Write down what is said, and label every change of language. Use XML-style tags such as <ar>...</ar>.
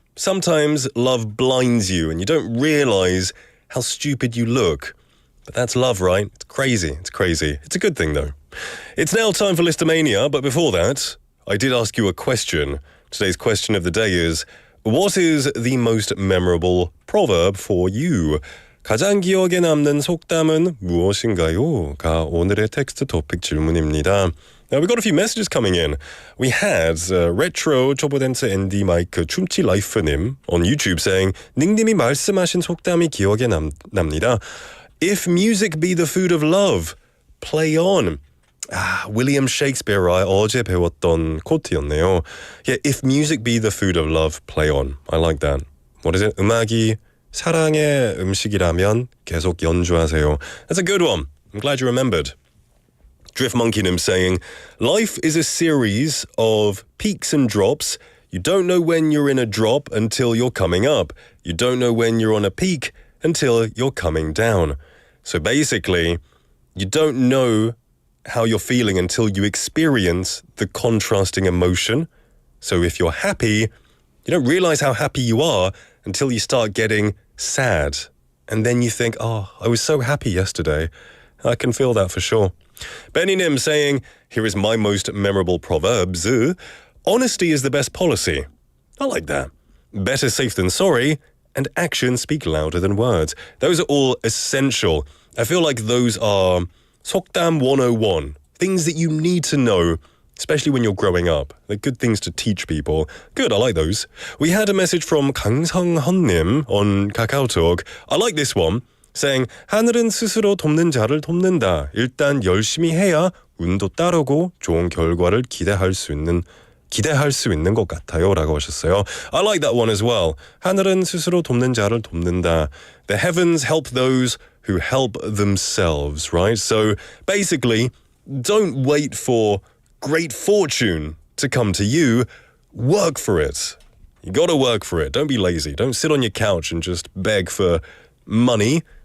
<en>Sometimes love blinds you and you don't realize how stupid you look. But that's love, right? It's crazy. It's crazy. It's a good thing, though. It's now time for Listomania, but before that, I did ask you a question. Today's question of the day is, what is the most memorable proverb for you?</en> <ko>가장 기억에 남는 속담은 무엇인가요? 가 오늘의 텍스트 토픽 질문입니다.</ko> <en>Now, we got a few messages coming in. We had Retro 초보댄스 앤디 마이크 춤치 라이프님 on YouTube saying,</en> <ko>닝님이 말씀하신 속담이 기억에 납니다.</ko> <en>If music be the food of love, play on.</en> <ko>William Shakespeare 어제 배웠던 코트였네요.</ko> <en>Yeah, if music be the food of love, play on. I like that. What is it?</en> <ko>음악이 사랑의 음식이라면 계속 연주하세요.</ko> <en>That's a good one. I'm glad you remembered. Drift Monkeynim saying, life is a series of peaks and drops. You don't know when you're in a drop until you're coming up. You don't know when you're on a peak until you're coming down. So basically, you don't know how you're feeling until you experience the contrasting emotion. So if you're happy, you don't realize how happy you are until you start getting sad. And then you think, oh, I was so happy yesterday. I can feel that for sure. Benny Nim saying, here is my most memorable proverb. Honesty is the best policy. I like that. Better safe than sorry, and actions speak louder than words. Those are all essential. I feel like those are 속담 101. Things that you need to know, especially when you're growing up. They're good things to teach people. Good, I like those. We had a message from 강성헌님 on KakaoTalk. I like this one. saying</en> <ko>하늘은 스스로 돕는 자를 돕는다. 일단 열심히 해야 운도 따르고 좋은 결과를 기대할 수 있는 것 같아요 라고 하셨어요.</ko> <en>I like that one as well.</en> <ko>하늘은 스스로 돕는 자를 돕는다.</ko> <en>The heavens help those who help themselves, right? So basically, don't wait for great fortune to come to you. Work for it. You got to work for it. Don't be lazy. Don't sit on your couch and just beg for money.</en>